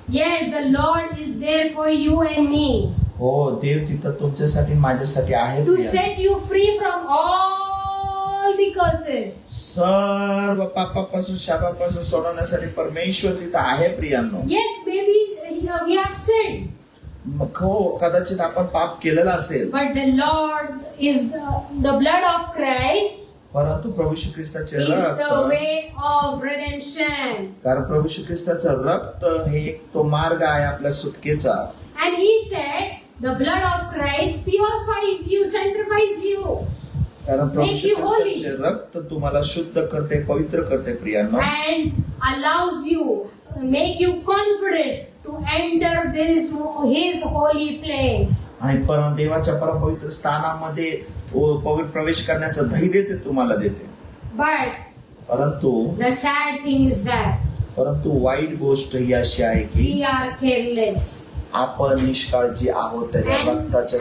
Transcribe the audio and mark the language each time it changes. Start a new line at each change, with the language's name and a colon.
English: Yes, the Lord is there for you and me.
Marathi: हो, देव तिथं तुमच्यासाठी माझ्यासाठी आहे.
English: To set you free from all the curses.
Marathi: सर्व पापापासून शापापासून सोडवण्यासाठी परमेश्वर तिथं आहे प्रियांनो.
English: Yes, maybe we have sinned.
Marathi: मग हो, कदाचित आपण पाप केलेलं असेल.
English: But the Lord is the blood of Christ
Marathi: परंतु प्रभू श्री ख्रिस्ताचे
English: is the
Marathi: रक्त,
English: way of redemption.
Marathi: कारण प्रभू श्री ख्रिस्ताचं रक्त हे एक तो मार्ग आहे आपल्या सुटकेचा.
English: And he said, the blood of Christ purifies you, sanctifies you,
Marathi: कारण प्रभू
English: Make
Marathi: श्री
English: you holy.
Marathi: ख्रिस्ताचे रक्त तुम्हाला शुद्ध करते, पवित्र करते प्रियांनो.
English: and allows you, make you confident to enter his holy place.
Marathi: आणि देवाच्या परमपवित्र स्थानामध्ये प्रवेश करण्याचं धैर्य ते तुम्हाला देते.
English: But
Marathi: परंतु
English: the sad thing is that
Marathi: वाईट गोष्ट ही अशी आहे की
English: we are careless.
Marathi: आपण निष्काळजी आहोत त्या रक्ताच्या